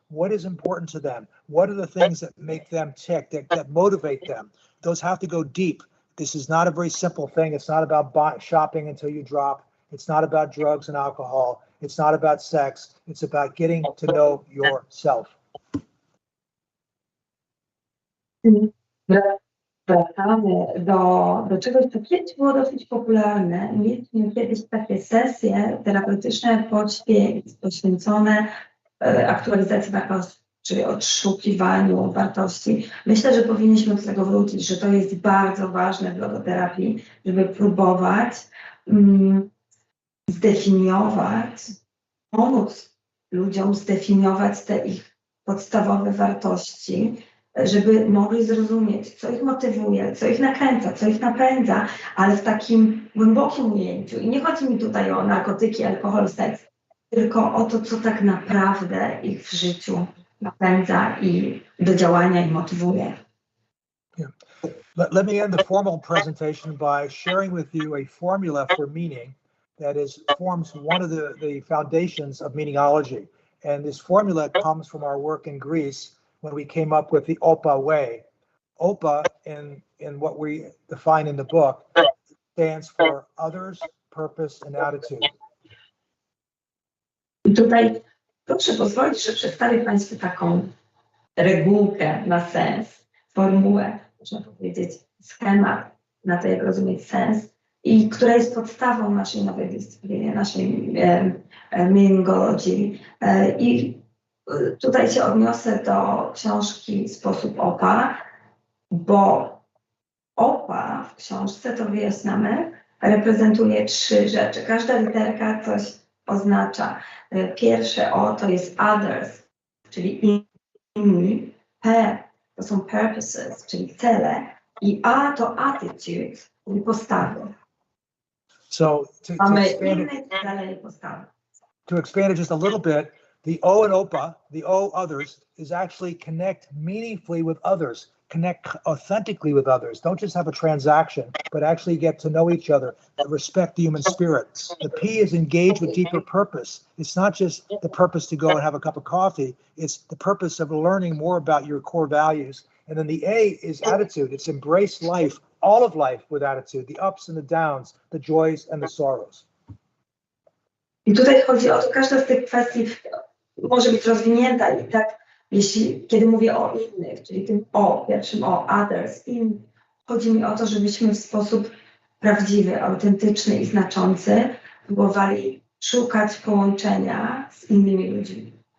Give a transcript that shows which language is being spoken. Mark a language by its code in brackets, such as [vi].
[en] What is important to them? What are the things that make them tick, that motivate them? Those have to go deep. This is not a very simple thing. It's not about shopping until you drop. It's not about drugs and alcohol. It's not about sex. It's about getting to know yourself. [pl] Wracamy do czegoś, co kiedyś było dosyć popularne. Mieliśmy kiedyś takie sesje terapeutyczne poświęcone aktualizacji wartości, czyli odszukiwaniu wartości. Myślę, że powinniśmy do tego wrócić, że to jest bardzo ważne w logoterapii, żeby próbować zdefiniować, pomóc ludziom zdefiniować te ich podstawowe wartości, żeby mogli zrozumieć, co ich motywuje, co ich nakręca, co ich napędza, ale w takim głębokim ujęciu. I nie chodzi mi tutaj o narkotyki, alkohol, seks, tylko o to, co tak naprawdę ich w życiu napędza i do działania i motywuje. [en] Yeah. Let me end the formal presentation by sharing with you a formula for meaning that forms one of the foundations of meaningsology. And this formula comes from our work in Greece when we came up with the OPA way. OPA, in what we define in the book, stands for others, purpose, and attitude. [pl] I tutaj proszę pozwolić, że przedstawię Państwu taką regułkę na sens, formułę, można powiedzieć, schemat na to, jak rozumieć sens, i która jest podstawą naszej nowej dyscypliny, naszej meaningologii. I tutaj się odniosę do książki Sposób OPA, bo OPA w książce, to wyjaśniamy, reprezentuje 3 rzeczy. Każda literka coś oznacza. Pierwsze O to jest others, czyli inni. P to są purposes, czyli cele. I A to attitude, czyli postawy. [en] So [pl] Mamy inne cele i postawy. [en] To expand it just a little bit, the O in OPA, the O others, is actually connect meaningfully with others, connect authentically with others. Don't just have a transaction, but actually get to know each other and respect the human spirit. The P is engage with deeper purpose. It's not just the purpose to go and have a cup of coffee. It's the purpose of learning more about your core values. And then the A is attitude. It's embrace life, all of life with attitude, the ups and the downs, the joys and the sorrows. [pl] I tutaj chodzi o to, każda z tych kwestii może być rozwinięta i tak, kiedy mówię o innych, czyli tym O, pierwszym O, others, chodzi mi o to, żebyśmy w sposób prawdziwy, autentyczny i znaczący próbowali szukać połączenia z innymi ludźmi.